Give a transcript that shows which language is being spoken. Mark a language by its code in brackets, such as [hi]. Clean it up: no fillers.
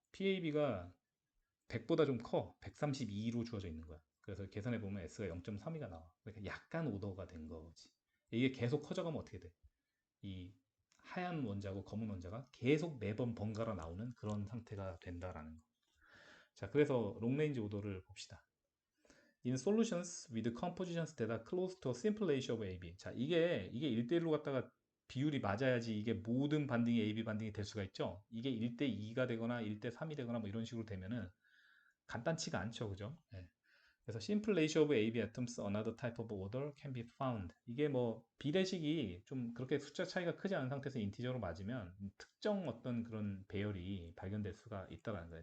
[ko] PAB가 100보다 좀 커. 132로 주어져 있는 거야. 그래서 계산해 보면 S가 0.32가 나와. 그러니까 약간 오더가 된 거지. 이게 계속 커져가면 어떻게 돼? 이 하얀 원자하고 검은 원자가 계속 매번 번갈아 나오는 그런 상태가 된다라는 거. 자, 그래서 롱레인지 오더를 봅시다. [en] In solutions with compositions that are close to a simple ratio of AB. [ko] 자, 이게 1대1로 갖다가 비율이 맞아야지 이게 모든 반딩이 AB 반딩이 될 수가 있죠. 이게 1대2가 되거나 1대3이 되거나 뭐 이런 식으로 되면은 간단치가 않죠. 그죠? 네. [en] 그래서 simple ratio of AB atoms another type of order can be found. [ko] 이게 뭐 비례식이 좀 그렇게 숫자 차이가 크지 않은 상태에서 인티저로 맞으면 특정 어떤 그런 배열이 발견될 수가 있다라는 거예요.